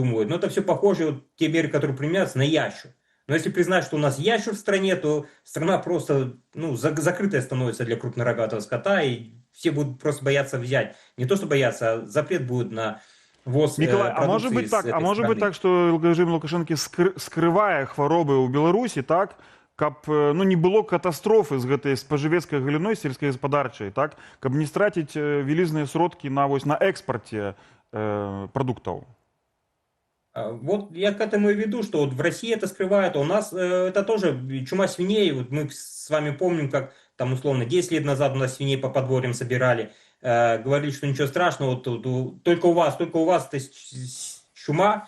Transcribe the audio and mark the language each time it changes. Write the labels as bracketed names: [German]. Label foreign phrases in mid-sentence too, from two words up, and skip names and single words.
[Russian] Но это все похоже, вот, те меры, которые применяются, на ящур. Но если признать, что у нас ящур в стране, то страна просто, ну, закрытая становится для крупнорогатого скота, и все будут просто бояться взять. Не то, что бояться, а запрет будет на ввоз Миколай, продукции а может быть так, этой страны. [Belarusian] так, что режим Лукашенко скрывае хваробы ў Беларусі, так, каб, ну, не было катастрофы з гэтай спажывецкай галіной сельскагаспадарчай, так, каб не страціць вялізныя сродкі на, вось, на экспорте продуктов. [Russian] Вот я к этому и веду, что вот в России это скрывают, а у нас это тоже чума свиней. Вот мы с вами помним, как там условно 10 лет назад у нас свиней по подворьям собирали, говорили, что ничего страшного, только у вас это чума.